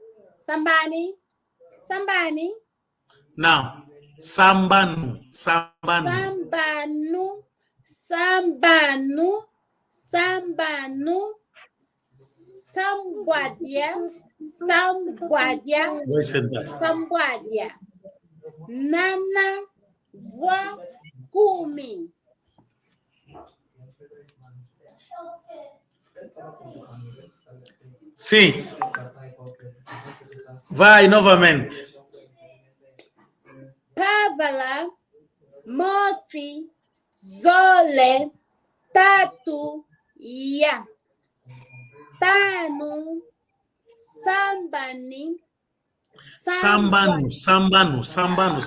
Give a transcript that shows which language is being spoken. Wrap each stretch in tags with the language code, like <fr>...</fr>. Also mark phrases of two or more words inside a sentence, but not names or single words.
<kg>Não, Sambanu, Sambanu, Sambuadia,</kg> <pt>vai sentar.</pt> <kg>Sambuadia, Nana, Voa, Kumi.</kg> <pt>Sim, vai novamente.</pt> <kg>Pavala, Mosi, Zole, Tatu, Ya. Tanu, Sambani, Sambanu, Sambanu, Sambanu, Sambanu.</kg>